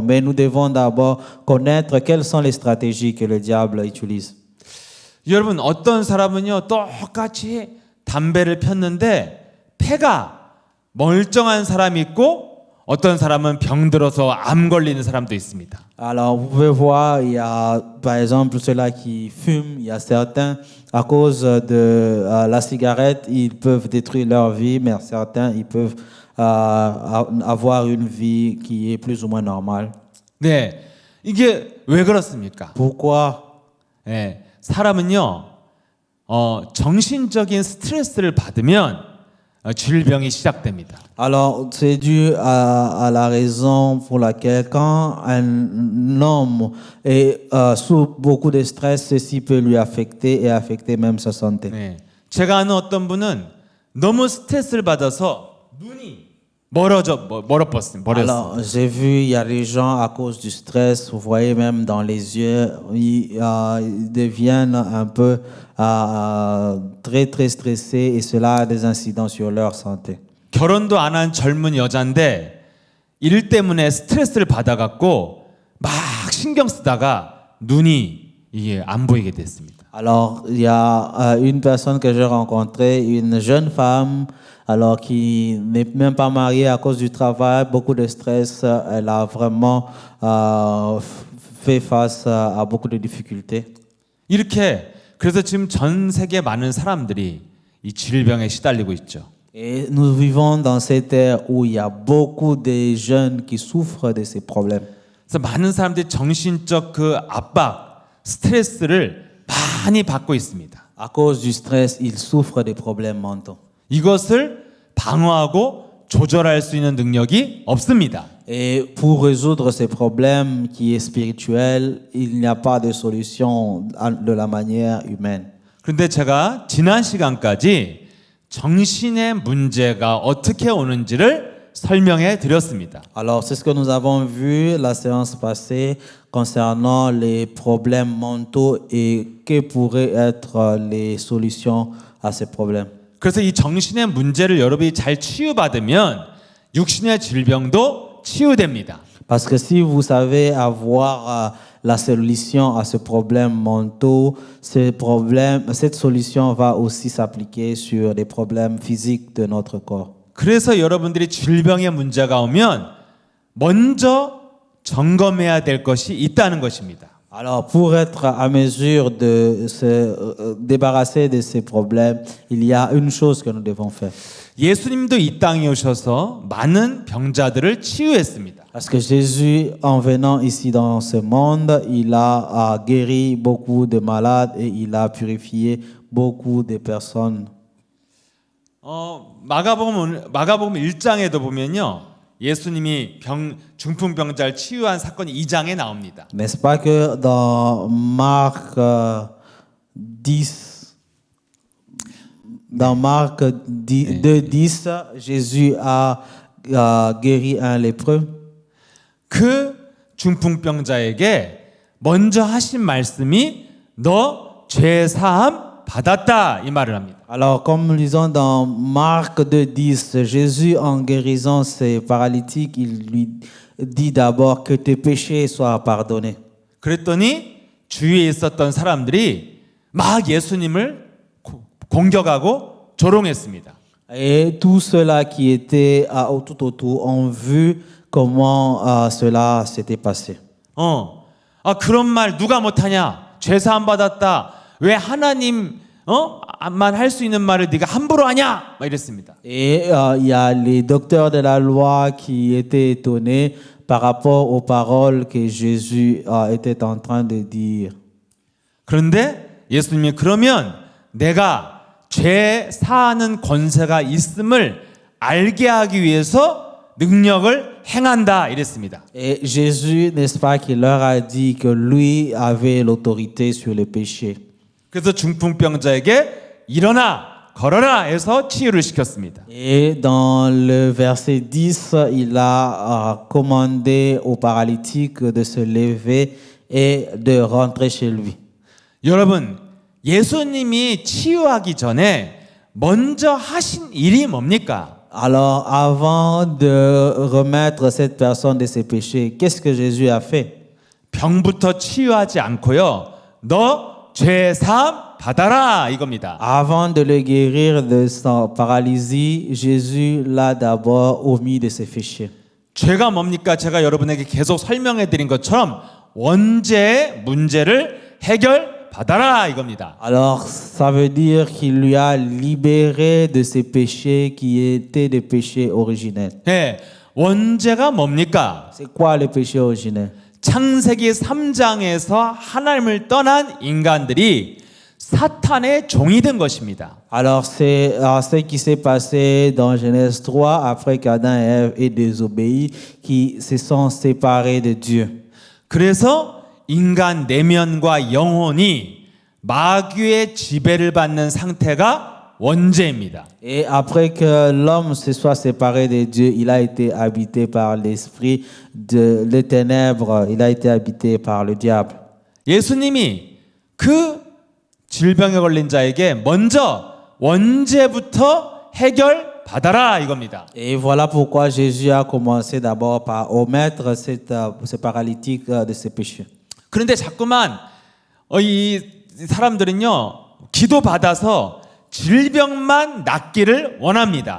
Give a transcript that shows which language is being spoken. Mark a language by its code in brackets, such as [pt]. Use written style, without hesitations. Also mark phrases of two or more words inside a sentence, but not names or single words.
[fr] Mais nous devons d'abord connaître quelles sont les stratégies que le diable utilise. [ko] 여러분, 어떤 사람은요 똑같이 담배를 폈는데 폐가 멀쩡한 사람이 있고 어떤 사람은 병들어서 암 걸리는 사람도 있습니다. [fr] Alors, vous pouvez voir, il y a par exemple ceux-là qui fument, il y a certains, à cause de la cigarette, ils peuvent détruire leur vie, mais certains, ils peuvent avoir une vie qui est plus ou moins normale. [ko] 네, 이게 왜 그렇습니까? [fr] Pourquoi? [ko] 네, 사람은요 정신적인 스트레스를 받으면 질병이 시작됩니다. [fr] Alors, c'est dû à la raison pour laquelle quand un homme est sous beaucoup de stress, ceci peut lui affecter et affecter même sa santé. [ko] 네, 제가 아는 어떤 분은 너무 스트레스를 받아서 눈이 멀어졌어요. [fr] Alors, j'ai vu, il y a des gens à cause du stress, vous voyez même dans les yeux, ils deviennent un peu très très stressés et cela a des incidents sur leur santé. [ko] 결혼도 안 한 젊은 여잔데 일 때문에 스트레스를 받아갖고 막 신경 쓰다가 눈이 이게 안 보이게 됐습니다. [fr] Alors, il y a une personne que j'ai rencontrée, une jeune femme, alors qui n'est même pas mariée à cause du travail, beaucoup de stress, elle a vraiment fait face à beaucoup de difficultés. [ko] 이렇게 그래서 지금 전 세계 많은 사람들이 이 질병에 시달리고 있죠. [fr] Et nous vivons dans cette ère où il y a beaucoup de jeunes qui souffrent de ces problèmes. [ko] 그래서 많은 사람들이 정신적 그 압박, 스트레스를 많이 받고 있습니다. [fr] À cause du stress, ils souffrent des problèmes mentaux. [ko] 이것을 방어하고 조절할 수 있는 능력이 없습니다. [fr] Et pour résoudre ces problèmes qui est spirituel, il n'y a pas de solution de la manière humaine. [ko] 그런데 제가 지난 시간까지 정신의 문제가 어떻게 오는지를 설명해 드렸습니다. [fr] Alors, c'est ce que nous avons vu la séance passée concernant les problèmes mentaux et que pourraient être les solutions à ces problèmes. [ko] 그래서 이 정신의 문제를 여러분이 잘 치유받으면 육신의 질병도 치유됩니다. [fr] Parce que si vous savez avoir la solution à ce problème mentaux, cette solution va aussi s'appliquer sur les problèmes physiques de notre corps. [ko] 그래서 여러분들이 질병의 문제가 오면 먼저 점검해야 될 것이 있다는 것입니다. [fr] Alors, pour être à mesure de se débarrasser de ces problèmes, il y a une chose que nous devons faire. [ko] 예수님도 이 땅에 오셔서 많은 병자들을 치유했습니다. [fr] Parce que Jésus, en venant ici dans ce monde, il a guéri beaucoup de malades et il a purifié beaucoup de personnes. [ko] 마가복음 1장에도 보면요. 예수님이 중풍병자를 치유한 사건이 2장에 나옵니다. [fr] N'est-ce pas que dans Marc 10, dans Marc 2:10, Jésus a guéri un lépreux. [ko] 그 중풍병자에게 먼저 하신 말씀이 너 죄 사함 받았다 이 말을 합니다. [fr] Alors, comme nous lisons dans Marc 2,10, Jésus, en guérissant ces paralytiques, il lui dit d'abord que tes péchés soient pardonnés. [ko] 그랬더니 주위에 있었던 사람들이 막 예수님을 공격하고 조롱했습니다. [fr] Et tous ceux-là qui étaient tout autour ont vu comment cela s'était passé. [ko] 그런 말 누가 못하냐? 죄 사함 받았다. 왜 하나님 만 할 수 있는 말을 네가 함부로 하냐? 막 이랬습니다. [fr] Et il y a les docteurs de la loi qui étaient étonnés par rapport aux paroles que Jésus était en train de dire. [ko] 그런데 예수님이 그러면 내가 죄 사하는 권세가 있음을 알게 하기 위해서 능력을 행한다 이랬습니다. [fr] Et Jésus, n'est-ce pas, qui leur a dit que lui avait l'autorité sur les péchés. [ko] 그래서 중풍병자에게 일어나 걸어라 해서 치유를 시켰습니다. [fr] Et dans le verset 10, il a commandé au paralytique de se lever et de rentrer chez lui. [ko] 여러분, 예수님이 치유하기 전에 먼저 하신 일이 뭡니까? [fr] Alors, avant de remettre cette personne de ses péchés, qu'est-ce que Jésus a fait? [ko] 병부터 치유하지 않고요. 너 죄 사함 받아라 이겁니다. [fr] Avant de le guérir de sa paralysie, Jésus l'a d'abord omis de ses péchés. [ko] 죄가 뭡니까? 제가 여러분에게 계속 설명해 드린 것처럼 원죄의 문제를 해결 받아라 이겁니다. [fr] Alors, ça veut dire qu'il lui a libéré de ses péchés qui étaient des péchés originels. [ko] 네, 원죄가 뭡니까? [fr] C'est quoi le péché originel? [ko] 창세기 3장에서 하나님을 떠난 인간들이 사탄의 종이 된 것입니다. [fr] Alors, c'est ce qui s'est passé dans Genèse 3 après qu'Adam et Ève aient désobéi, qui se sont séparés de Dieu. [ko] 그래서 인간 내면과 영혼이 마귀의 지배를 받는 상태가 원죄입니다. [fr] Et après que l'homme se soit séparé de Dieu, il a été habité par l'esprit des ténèbres, il a été habité par le diable. [ko] 예수님이 그 질병에 걸린 자에게 먼저 원죄부터 해결 받아라 이겁니다. [fr] Et voilà pourquoi Jésus a commencé d'abord par omettre ce paralytique de ses péchés. [ko] 그런데 자꾸만 이 사람들은요 기도 받아서 질병만 낫기를 원합니다.